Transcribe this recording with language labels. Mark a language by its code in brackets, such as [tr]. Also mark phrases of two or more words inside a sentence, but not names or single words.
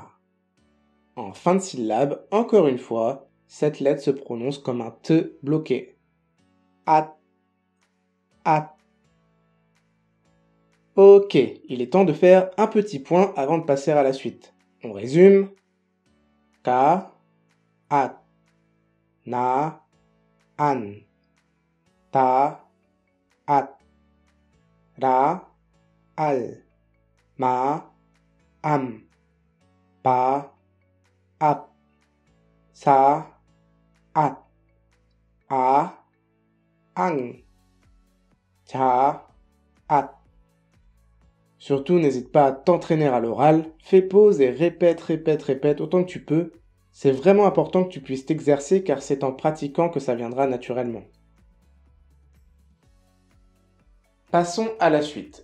[fr] En fin de syllabe, encore une fois, cette lettre se prononce comme un T bloqué. At. At. Ok, il est temps de faire un petit point avant de passer à la suite. On résume. Ka, at, na, an, ta, at, ra, al, ma, am, pa, ap, sa, at, a, ang, cha, at. Surtout, n'hésite pas à t'entraîner à l'oral, fais pause et répète autant que tu peux. C'est vraiment important que tu puisses t'exercer car c'est en pratiquant que ça viendra naturellement. Passons à la suite.